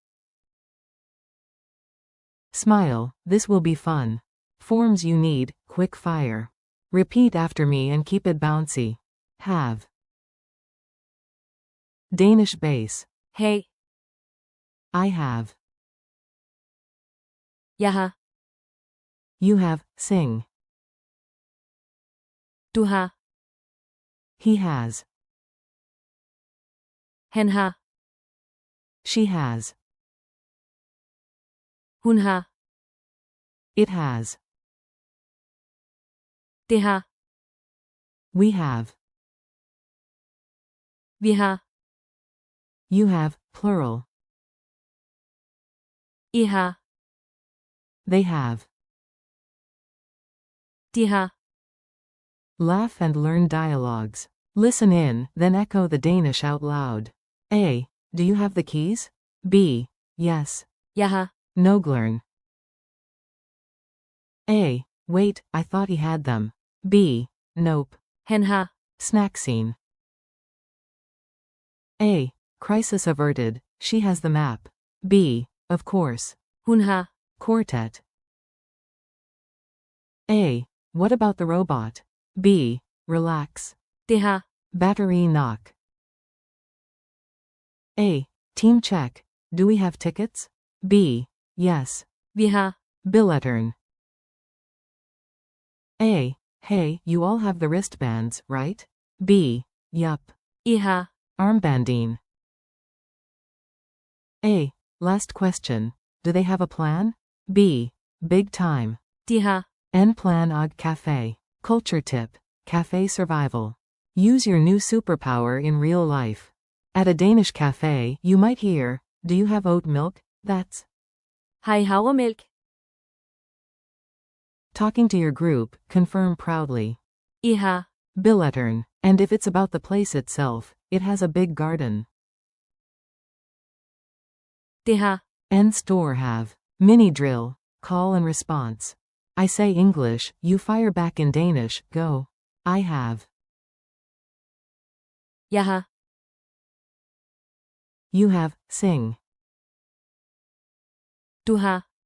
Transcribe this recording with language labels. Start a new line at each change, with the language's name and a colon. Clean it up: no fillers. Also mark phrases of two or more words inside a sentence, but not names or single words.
English: Smile, this will be fun. Forms you need, quick fire. Repeat after me and keep it bouncy. Have. Danish base. Hey. I have.
Danish: Jeg har.
English: You have, sing.
Danish: Du har.
English: He has.
Danish: Han har.
English: She has.
Danish: Hun har.
English: It has.
Danish: Det har.
English: We have.
Danish: Vi har.
English: You have, plural.
Danish: I har.
English: They have.
Danish: De har.
English: Laugh and learn dialogues. Listen in, then echo the Danish out loud. A. Do you have the keys? B. Yes.
Danish: Jeg har. Noglern.
English: A. Wait, I thought he had them. B. Nope.
Danish: Han har.
English: Snack scene. A. Crisis averted, she has the map. B. Of course.
Danish: Hun har.
English: Quartet. A. What about the robot? B. Relax.
Danish: Det har.
English: Battery knock. A. Team check. Do we have tickets? B. Yes.
Danish: Vi har. Billettern.
English: A. Hey, you all have the wristbands, right? B. Yup.
Danish: I har. Armbandine. A.
English: Last question. Do they have a plan? B. Big time.
Danish: De har. En plan og café.
English: Culture tip. Café survival. Use your new superpower in real life. At a Danish cafe, you might hear, do you have oat milk? That's
Danish: Har I havremælk?
English: talking to your group, confirm proudly.
Danish: I har. Billettern.
English: And if it's about the place itself, it has a big garden.
Danish: Det har. En store have.
English: Mini drill. Call and response. I say English, you fire back in Danish, go. I have.
Danish: Jeg har.
English: You have, sing.
Danish: Du har.